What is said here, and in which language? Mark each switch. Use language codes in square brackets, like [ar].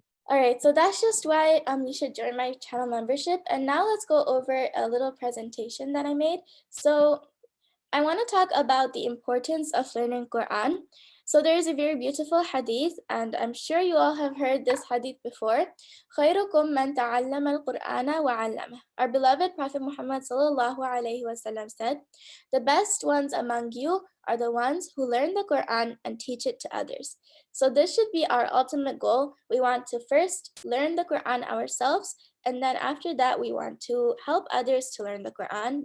[en] All right, so that's just why you should join my channel membership. And now let's go over a little presentation that I made. So I want to talk about the importance of learning Quran. So there is a very beautiful hadith, and I'm sure you all have heard this hadith before. [ar] خيركم من تعلم القرآن وعلمه. [en] Our beloved Prophet Muhammad sallallahu alaihi wasallam said, "The best ones among you are the ones who learn the Quran and teach it to others." So this should be our ultimate goal. We want to first learn the Quran ourselves, and then after that, we want to help others to learn the Quran.